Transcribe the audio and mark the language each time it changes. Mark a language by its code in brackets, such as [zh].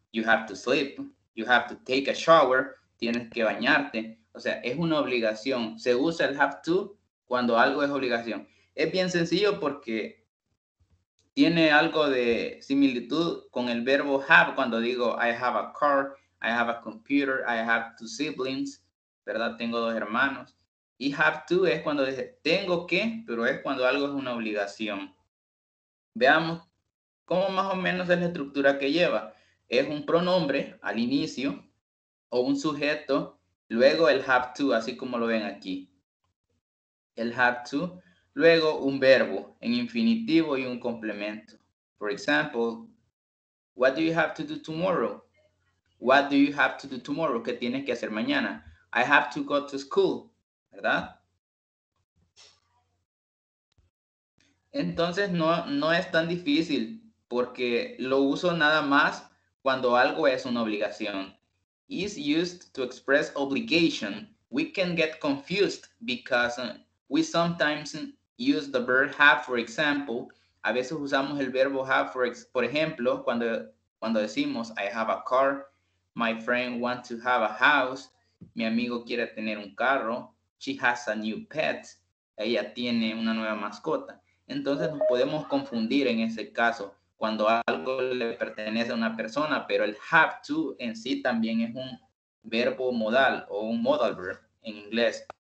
[en] You have to sleep, you have to take a shower, [es] tienes que bañarte. O sea, es una obligación. Se usa el have to cuando algo es obligación. Es bien sencillo porque tiene algo de similitud con el verbo have cuando digo [en] I have a car, I have a computer, I have 2 siblings, [es] ¿verdad? Tengo 2 hermanos. Y have to es cuando dice tengo que, pero es cuando algo es una obligación. Veamos cómo más o menos es la estructura que lleva. Es un pronombre al inicio o un sujeto, luego el have to, así como lo ven aquí. El have to, luego un verbo en infinitivo y un complemento. [en] For example, what do you have to do tomorrow? What do you have to do tomorrow? [es] ¿Qué tienes que hacer mañana? [en] I have to go to school, [es] ¿verdad? Entonces no es tan difícil porque lo uso nada más cuando algo es una obligación. [en] Is used to express obligation. We can get confused because we sometimes use the verb have, for example. [es] A veces usamos el verbo have, por ejemplo, cuando decimos [en] I have a car, my friend wants to have a house, [es] mi amigo quiere tener un carro, [en] she has a new pet, [es] ella tiene una nueva mascota. Entonces nos podemos confundir en ese caso cuando algo le pertenece a una persona, pero el have to en sí también es un verbo modal o un modal verb en inglés.